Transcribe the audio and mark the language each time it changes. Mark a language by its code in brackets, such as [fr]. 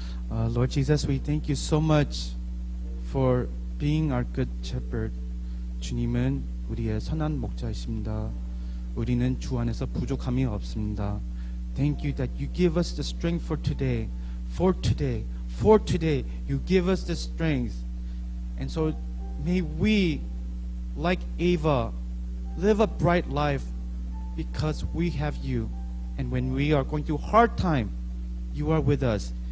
[en] Lord Jesus, we thank you so much for being our good shepherd. [ko] 주님은 우리의 선한 목자이십니다. 우리는 주 안에서 부족함이 없습니다. [en] Thank you that you give us the strength for today. For today. For today. You give us the strength. And so may we, like Ava, live a bright life because we have you. And when we are going through hard time, you are with us.